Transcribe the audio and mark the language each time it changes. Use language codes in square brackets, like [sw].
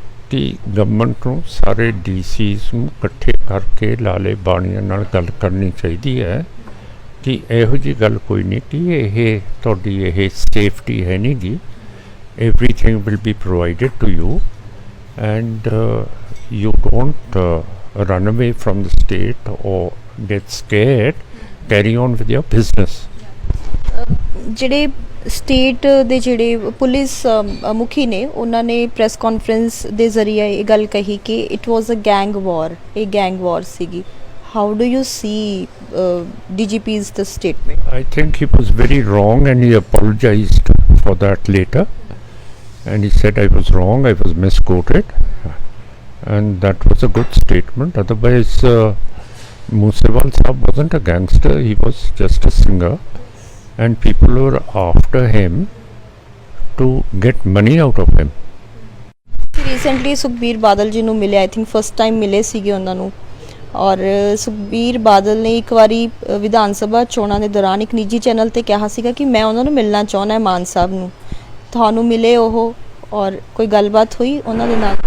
[pa] ਕਿ ਗਵਰਨਮੈਂਟ ਨੂੰ ਸਾਰੇ ਡੀਸੀਜ਼ ਨੂੰ ਇਕੱਠੇ ਕਰਕੇ ਲਾਲੇ ਬਾਣੀਆਂ ਨਾਲ ਗੱਲ ਕਰਨੀ ਚਾਹੀਦੀ ਹੈ ਕਿ ਇਹੋ ਜਿਹੀ ਗੱਲ ਕੋਈ ਨਹੀਂ ਕਿ ਇਹ ਤੁਹਾਡੀ ਇਹ ਸੇਫਟੀ ਹੈ ਨਹੀਂ ਗੀ, [en] everything will be provided to you and you don't run away from the state or get scared, carry on with your business. [pa] ਜਿਹੜੇ ਸਟੇਟ ਦੇ ਜਿਹੜੇ ਪੁਲਿਸ ਮੁਖੀ ਨੇ ਉਹਨਾਂ ਨੇ ਪ੍ਰੈਸ ਕਾਨਫਰੰਸ ਦੇ ਜ਼ਰੀਏ ਇਹ ਗੱਲ ਕਹੀ ਕਿ [en] it was a gang war, [pa] ਇਹ ਗੈਂਗ ਵਾਰ ਸੀਗੀ। [en] How do you see DGP's the statement? I think he was very wrong and he apologized for that later and he said I was wrong, I was misquoted, and that was a good statement. Otherwise Moosewal Sahab wasn't a gangster, he was just a singer and people were after him to get money out of him. [pa] Recently Sukhbir Badal ji ਨੂੰ ਮਿਲੇ, [en] I think first time [pa] ਮਿਲੇ ਸੀਗੇ ਉਹਨਾਂ ਨੂੰ, ਔਰ ਸੁਖਬੀਰ ਬਾਦਲ ਨੇ ਇੱਕ ਵਾਰੀ ਵਿਧਾਨ ਸਭਾ ਚੋਣਾਂ ਦੇ ਦੌਰਾਨ ਇੱਕ ਨਿੱਜੀ ਚੈਨਲ ਤੇ ਕਿਹਾ ਸੀਗਾ ਕਿ ਮੈਂ ਉਹਨਾਂ ਨੂੰ ਮਿਲਣਾ ਚਾਹੁੰਦਾ ਹੈ ਮਾਨ ਸਾਹਿਬ ਨੂੰ। ਤੁਹਾਨੂੰ ਮਿਲੇ ਉਹ ਔਰ ਕੋਈ ਗੱਲਬਾਤ ਹੋਈ ਉਹਨਾਂ ਦੇ ਨਾਲ?